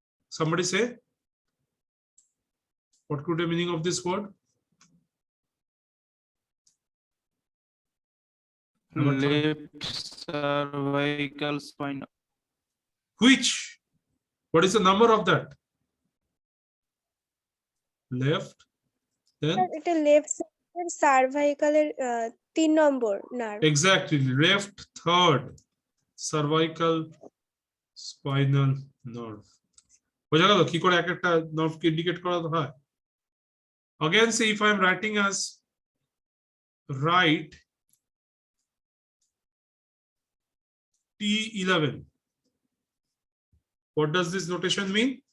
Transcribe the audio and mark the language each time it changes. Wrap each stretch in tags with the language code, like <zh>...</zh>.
<en>Somebody say, what could be the meaning of this word? Left cervical spine. Which? What is the number of that? Left. Then</en> <bn>এটা left সাইডের সার্ভাইকালের 3 নম্বর nerve.</bn> <en>exactly, left third cervical spinal nerve.</en> <bn>বোঝা গেল কি করে এক একটা নার্ভকে indicate করা হয়?</bn> <en>Again, say if I am writing as right T11, what does this notation mean?</en>